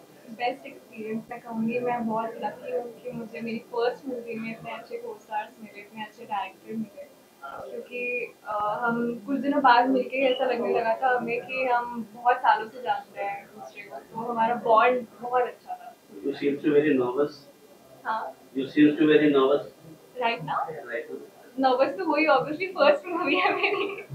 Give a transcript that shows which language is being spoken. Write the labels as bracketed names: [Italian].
[Hindi] Best experience मैं कहूँगी, मैं बहुत लकी हूँ कि मुझे मेरी फर्स्ट मूवी में इतने अच्छे को-स्टार्स मिले, इतने अच्छे डायरेक्टर मिले, क्योंकि हम कुछ दिनों बाद मिलके ऐसा लगने लगा था हमें कि हम बहुत सालों से जानते हैं एक दूसरे को, तो हमारा बॉन्ड बहुत अच्छा था। [English] You seem to be very nervous. [Hindi] हाँ, [English] You seem to be very nervous right now right now. [Hindi] Nervous तो हुई, ऑब्वियसली फर्स्ट मूवी है मेरी।